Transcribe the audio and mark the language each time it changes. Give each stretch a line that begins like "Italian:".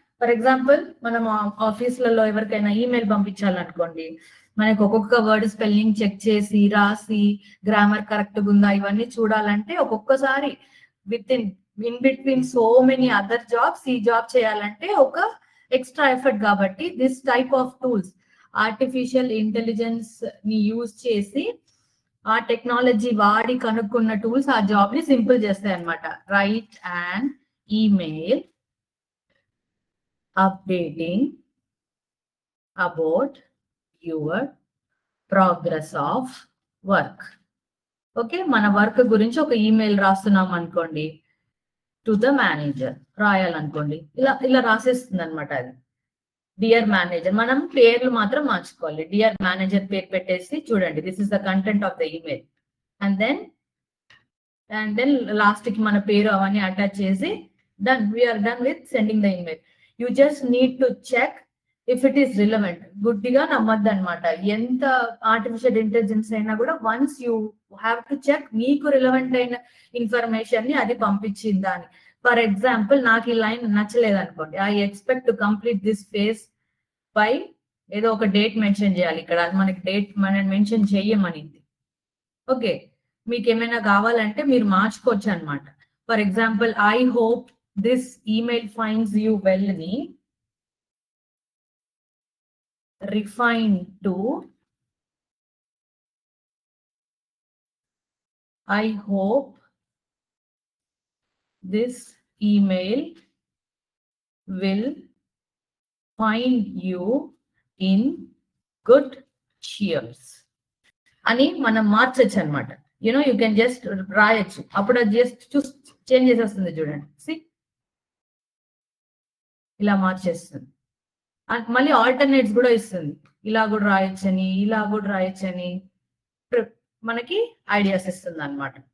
Telugu: For example మనం ఆఫీసులలో ఎవరికైనా email పంపించాలనుకోండి, మనకు ఒక్కొక్క వర్డ్ స్పెల్లింగ్ చెక్ చేసి రాసి గ్రామర్ కరెక్ట్ ఉందా ఇవన్నీ చూడాలంటే ఒక్కొక్కసారి
English: in between so many other jobs
Telugu: ఈ జాబ్ చేయాలంటే ఒక ఎక్స్ట్రా ఎఫర్ట్. కాబట్టి
English: this type of tools,
Telugu: artificial intelligence ని యూజ్ చేసి ఆ టెక్నాలజీ వాడి కనుక్కున్న టూల్స్ ఆ జాబ్ ని సింపుల్ చేస్తాయి అన్నమాట.
English: Right and email updating about your progress of work.
Telugu: Okay, మన వర్క్ గురించి ఒక ఈమెయిల్ రాస్తున్నాం అనుకోండి
English: to the manager
Telugu: రాయాలనుకోండి, ఇలా రాసేస్తుంది అనమాట. అది డియర్ మేనేజర్, మనం పేర్లు మాత్రం మార్చుకోవాలి. డియర్ మేనేజర్ పేరు పెట్టేసి చూడండి,
English: this is the content of the email,
Telugu: and then last కి మన పేరు అవన్నీ అటాచ్ చేసి
English: done, we are done with sending the email. You just need to check if it is relevant.
Telugu: గుడ్డిగా నమ్మద్దు అనమాట. ఎంత ఆర్టిఫిషియల్ ఇంటెలిజెన్స్ అయినా కూడా
English: once you have to check
Telugu: మీకు రిలవెంట్ అయిన ఇన్ఫర్మేషన్ ని అది పంపించిందా అని.
English: for example
Telugu: నాకు ఈ లైన్ నచ్చలేదు అనుకోండి,
English: I expect to complete this phase by
Telugu: ఏదో ఒక డేట్ మెన్షన్ చేయాలి. ఇక్కడ మనకి డేట్ మనం మెన్షన్ చెయ్యమనింది. ఓకే, మీకు ఏమైనా కావాలంటే మీరు మార్చుకోవచ్చు అనమాట.
English: for example, I hope this email finds you well ni refine to I hope this email will find you in good cheers
Telugu: అని మనం మార్చచ్చు అనమాట.
English: you know you can just
Telugu: రాయొచ్చు, అప్పుడు అది జస్ట్ చేంజ్ చేసేస్తుంది చూడండి. సి ఇలా మార్చేస్తుంది. మళ్ళీ ఆల్టర్నేట్స్ కూడా ఇస్తుంది, ఇలా కూడా రాయొచ్చని ఇలా కూడా రాయొచ్చని మనకి ఐడియాస్ ఇస్తుంది అనమాట.